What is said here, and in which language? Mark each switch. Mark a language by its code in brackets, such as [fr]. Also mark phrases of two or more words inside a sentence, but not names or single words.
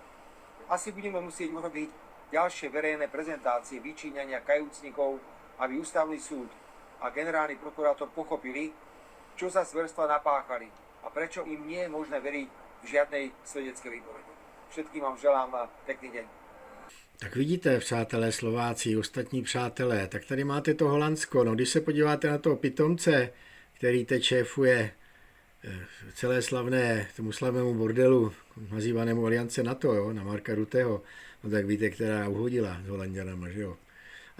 [sk] Asi budeme musieť urobiť ďalšie verejné prezentácie vyčíňania kajúcnikov, aby Ústavný súd a generálny prokurátor pochopili, čo sa zverstva napáchali a prečo im nie je možné veriť v žiadnej svedeckej výpovedi. Všetkým vám želám pekný deň. [cs] Tak vidíte, přátelé Slováci, ostatní přátelé, tak tady máte to Holandsko. No, když se podíváte na toho pitomce, který teď šéfuje celé tomu slavnému bordelu, nazývanému Aliance NATO, jo, na Marka Rutteho, no tak víte, která uhodila s Holanďanama, že jo.